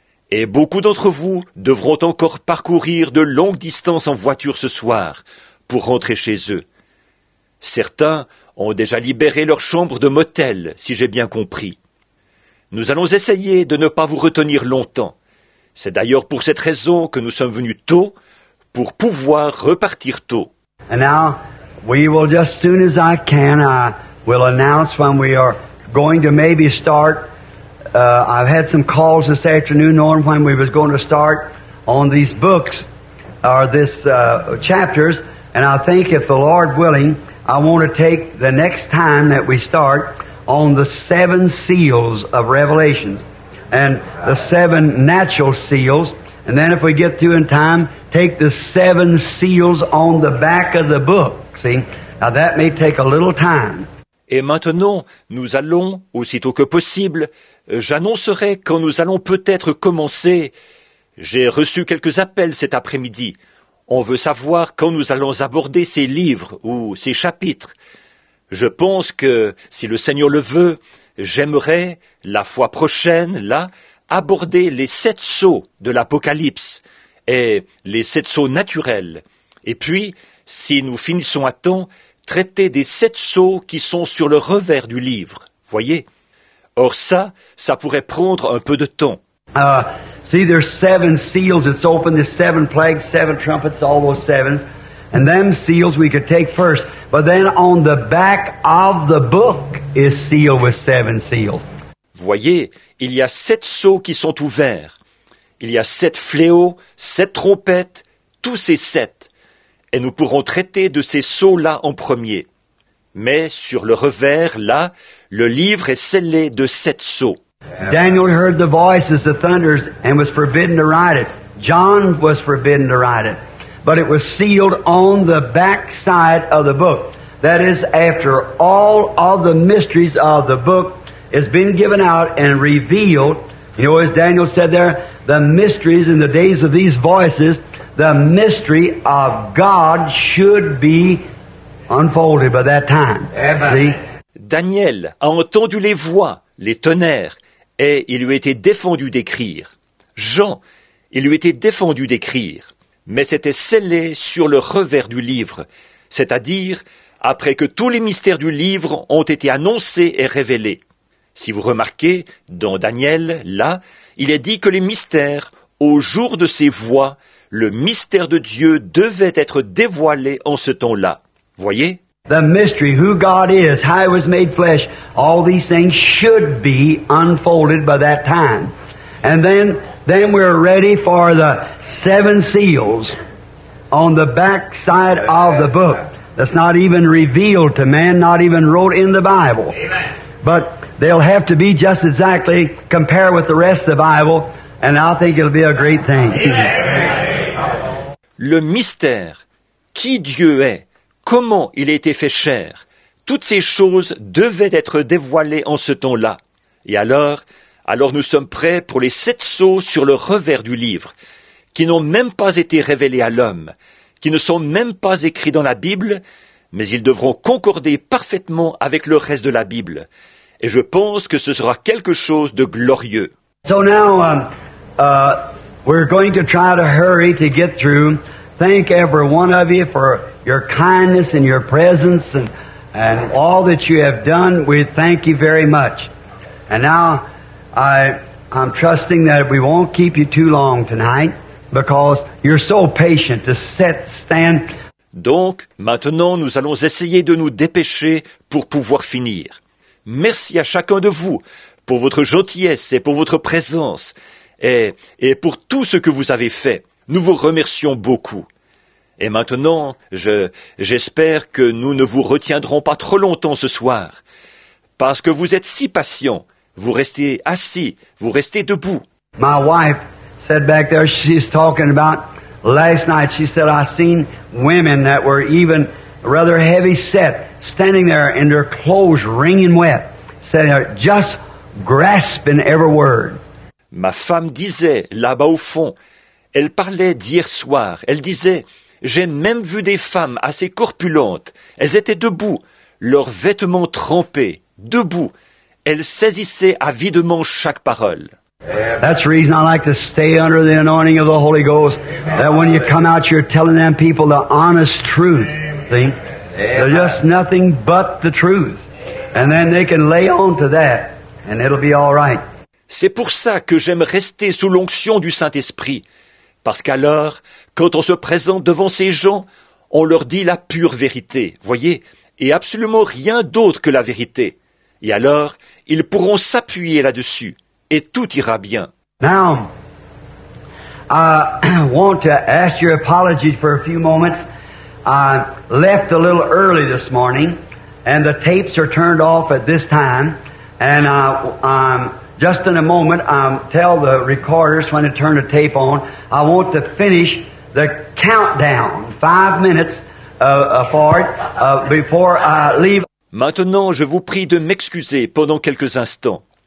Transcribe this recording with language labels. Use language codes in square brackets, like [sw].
[fr] Et beaucoup d'entre vous devront encore parcourir de longues distances en voiture ce soir pour rentrer chez eux. Certains ont déjà libéré leur chambre de motel, si j'ai bien compris. Nous allons essayer de ne pas vous retenir longtemps. C'est d'ailleurs pour cette raison que nous sommes venus tôt, pour pouvoir repartir tôt. [en] And now, we will just, as soon as I can, I will announce when we are going to maybe start. I've had some calls this afternoon knowing when we was going to start on these books, or this chapters, and I think if the Lord willing, I want to take the next time that we start on the 7 seals of Revelations and the 7 natural seals, and then if we get through in time, take the 7 seals on the back of the book. See, now that may take a little time. [fr] Et maintenant, nous allons, aussitôt que possible, j'annoncerai quand nous allons peut-être commencer. J'ai reçu quelques appels cet après-midi. On veut savoir quand nous allons aborder ces livres ou ces chapitres. Je pense que, si le Seigneur le veut, j'aimerais, la fois prochaine, là, aborder les 7 sceaux de l'Apocalypse et les 7 sceaux naturels. Et puis, si nous finissons à temps, traiter des 7 sceaux qui sont sur le revers du livre. Voyez? Or ça pourrait prendre un peu de temps. [en] See, there's 7 seals that's open, there's 7 plagues, 7 trumpets, all those 7s. And them seals we could take first. But then on the back of the book is sealed with 7 seals. [fr] Voyez, il y a 7 sceaux qui sont ouverts. Il y a 7 fléaux, 7 trompettes, tous ces 7. Et nous pourrons traiter de ces sceaux-là en premier. Mais sur le revers, là, le livre est scellé de 7 sceaux. [en] Daniel heard the voices, the thunders, and was forbidden to write it. John was forbidden to write it. But it was sealed on the back side of the book. That is, after all of the mysteries of the book has been given out and revealed, you know, as Daniel said there, the mysteries in the days of these voices, the mystery of God should be unfolded by that time. See? [fr] Daniel a entendu les voix, les tonnerres, et il lui était défendu d'écrire. Jean, il lui était défendu d'écrire, mais c'était scellé sur le revers du livre, c'est-à-dire après que tous les mystères du livre ont été annoncés et révélés. Si vous remarquez, dans Daniel, là, il est dit que les mystères, au jour de ces voix, le mystère de Dieu devait être dévoilé en ce temps-là. Voyez? [en] The mystery, who God is, how He was made flesh, all these things should be unfolded by that time. And then we're ready for the 7 seals on the back side of the book. That's not even revealed to man, not even wrote in the Bible. Amen. But they'll have to be just exactly compare with the rest of the Bible, and I think it'll be a great thing. [fr] Le mystère, qui Dieu est, comment il a été fait chair, toutes ces choses devaient être dévoilées en ce temps-là. Et alors nous sommes prêts pour les 7 sceaux sur le revers du livre, qui n'ont même pas été révélés à l'homme, qui ne sont même pas écrits dans la Bible, mais ils devront concorder parfaitement avec le reste de la Bible. Et je pense que ce sera quelque chose de glorieux. [en] So now, we're going to try to hurry to get through. Thank every one of you for your kindness and your presence and all that you have done. We thank you very much. And now, I'm trusting that we won't keep you too long tonight because you're so patient to stand. [fr] Donc, maintenant, nous allons essayer de nous dépêcher pour pouvoir finir. Merci à chacun de vous pour votre gentillesse et pour votre présence et pour tout ce que vous avez fait. Nous vous remercions beaucoup. Et maintenant, j'espère que nous ne vous retiendrons pas trop longtemps ce soir, parce que vous êtes si patients. Vous restez assis, vous restez debout. [en] My wife said back there, she's talking about last night, she said, I seen women that were even rather heavy set, standing there in their clothes wringing wet, said, just grasping every word. [fr] Ma femme disait, là-bas au fond, elle parlait d'hier soir, elle disait, j'ai même vu des femmes assez corpulentes, elles étaient debout, leurs vêtements trempés, debout, elles saisissaient avidement chaque parole. [en] That's the reason I like to stay under the anointing of the Holy Ghost, that when you come out you're telling them people the honest truth, see? They're just nothing but the truth. And then they can lay on to that, and it'll be all right. [fr] C'est pour ça que j'aime rester sous l'onction du Saint-Esprit. Parce qu'alors, quand on se présente devant ces gens, on leur dit la pure vérité, voyez, et absolument rien d'autre que la vérité. Et alors, ils pourront s'appuyer là-dessus, et tout ira bien. [en] Now, I want to ask your apology for a few moments. I left a little early this morning, and the tapes are turned off at this time. And just in a moment, tell the recorders when to turn the tape on. I want to finish the countdown, 5 minutes for it before I leave. [fr] Maintenant, je vous prie de m'excuser pendant quelques instants.